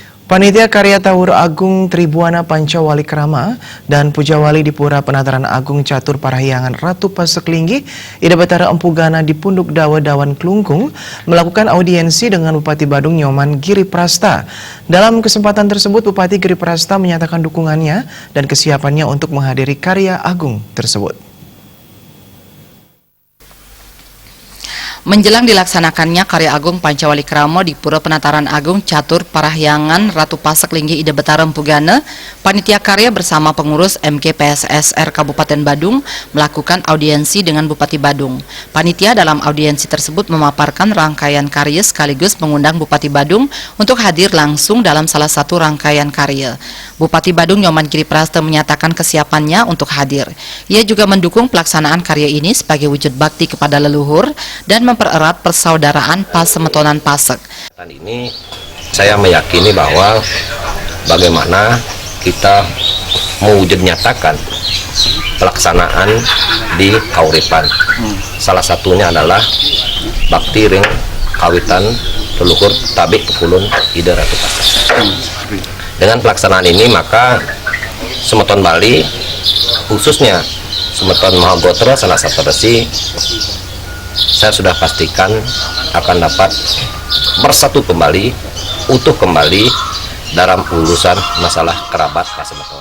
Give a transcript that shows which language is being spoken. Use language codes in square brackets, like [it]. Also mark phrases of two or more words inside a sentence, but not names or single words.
[id] Panitia Karya Tawur Agung Tribuana Pancawali Krama dan Pujawali di Pura Penataran Agung Catur Parahyangan Ratu Paseklinggi Ida Betara Empu Gana di Punduk Dawa Dawan Klungkung melakukan audiensi dengan Bupati Badung Nyoman Giri Prasta. Dalam kesempatan tersebut Bupati Giri Prasta menyatakan dukungannya dan kesiapannya untuk menghadiri karya agung tersebut. Menjelang dilaksanakannya karya agung Pancawali Krama di Pura Penataran Agung Catur Parahyangan Ratu Paseklinggi Ida Betara Empu Gana, panitia karya bersama pengurus MGPSSR Kabupaten Badung melakukan audiensi dengan Bupati Badung. Panitia dalam audiensi tersebut memaparkan rangkaian karya sekaligus mengundang Bupati Badung untuk hadir langsung dalam salah satu rangkaian karya. Bupati Badung Nyoman Giri Prasta menyatakan kesiapannya untuk hadir. Ia juga mendukung pelaksanaan karya ini sebagai wujud bakti kepada leluhur dan mempererat persaudaraan Pasemetonan Pasek. Ini saya meyakini bahwa bagaimana kita mewujud nyatakan pelaksanaan di kauripan. Salah satunya adalah bakti [ban] ring kawitan [id] leluhur tabik kepulun Ida Ratu Pasek. Dengan pelaksanaan ini maka Semeton Bali khususnya Semeton Mahagotra salah satu resi saya sudah pastikan akan dapat bersatu kembali, utuh kembali dalam urusan masalah kerabat Pasemeton.